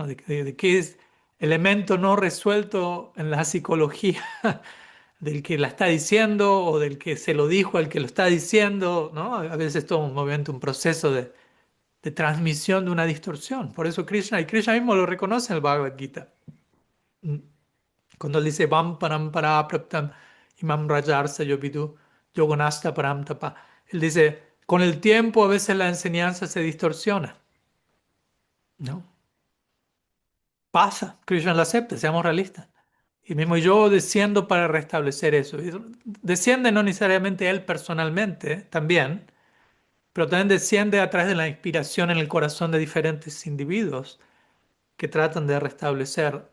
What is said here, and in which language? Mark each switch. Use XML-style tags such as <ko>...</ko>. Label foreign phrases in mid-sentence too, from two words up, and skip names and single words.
<es>De qué es elemento no resuelto en la psicología del que la está diciendo o del que se lo dijo al que lo está diciendo, ¿no? A veces todo un movimiento, un proceso de transmisión de una distorsión. Por eso Krishna, y Krishna mismo lo reconoce en el Bhagavad Gita. Mm. Cuando él dice,</es> <sa>वं परं पर प्राप्तम् इमं राजर्ष योविदु योगनष्ट परं तप.</sa> <es>Él dice, con el tiempo a veces la enseñanza se distorsiona, ¿no? Pasa, Krishna lo acepta, seamos realistas. Y mismo yo desciendo para restablecer eso. Y desciende no necesariamente él personalmente, también, pero también desciende a través de la inspiración en el corazón de diferentes individuos que tratan de restablecer.</es>